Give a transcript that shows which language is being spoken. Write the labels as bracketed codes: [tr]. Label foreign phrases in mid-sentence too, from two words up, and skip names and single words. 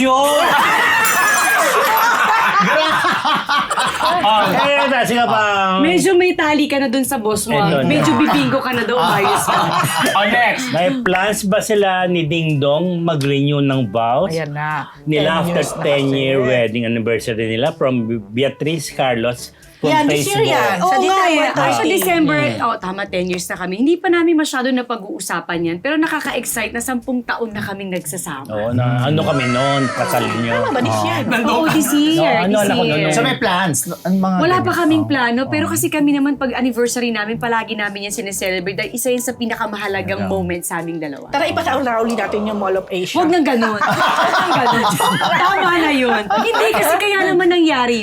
[tl] Hindi ako sure. Eh, sige pa. Medyo may tali ka na dun sa boss mo. Ito na. Medyo bibingo ka na daw, ayos ka. Next. May plans ba sila ni Ding Dong mag-renew ng vows? Ayan na. Nila 10 after years na 10 kasi. [en] year wedding anniversary nila from Beatrice Carlos from [tl] Yan, [en] this year [tl] Facebook. yan. Oo Sa nga December eh. Sa 30. December, tama, 10 years na kami. Hindi pa namin masyado na pag-uusapan yan. Pero nakaka-excite na 10 taon na kaming nagsasama. Oo, na ano kami noon, kasal nyo. Tama ba [en] this year? [tl] Oo, [en] this year. [tl] No, ano, This alam ko year. nun. So may plans? Ang mga Wala ganyan. pa kaming plano, pero kasi kami naman pag anniversary namin, palagi namin yan sineselebrate dahil isa yun sa pinakamahalagang moment sa aming dalawa. Tara, ipasauli natin yung Mall of Asia. Huwag nang ganun. Huwag nang ganun. Tama na yun. Hindi kasi kaya naman nangyari yun.